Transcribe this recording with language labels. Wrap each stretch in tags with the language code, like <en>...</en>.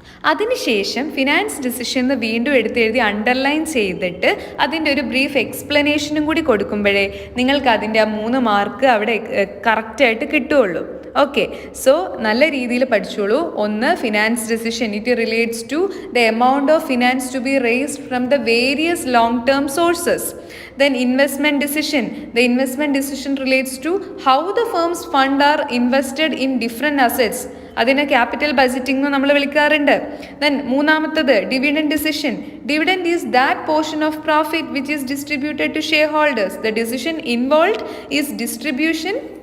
<ml>അതിനുശേഷം finance decision എന്ന് വീണ്ടും എഴുതി അണ്ടർലൈൻ ചെയ്തിട്ട് അതിൻ്റെ ഒരു ബ്രീഫ് എക്സ്പ്ലനേഷനും കൂടി കൊടുക്കുമ്പോഴേ നിങ്ങൾക്ക് അതിൻ്റെ ആ 3 മാർക്ക് അവിടെ കറക്റ്റായിട്ട് കിട്ടുകയുള്ളൂ.</ml> <en>okay, so</en> <ml>നല്ല രീതിയിൽ പഠിച്ചോളൂ.</ml> <en>1 finance decision, it relates to the amount of finance to be raised from the various long term sources. Then investment decision, the investment decision relates to how the firm's fund are invested in different assets.</en> <ml>അതിനെ capital budgeting എന്ന് നമ്മൾ വിളിക്കാറുണ്ട്. Then മൂന്നാമത്തത് dividend decision.</ml> <en>Dividend is that portion of profit which is distributed to share holders. The decision involved is distribution.</en>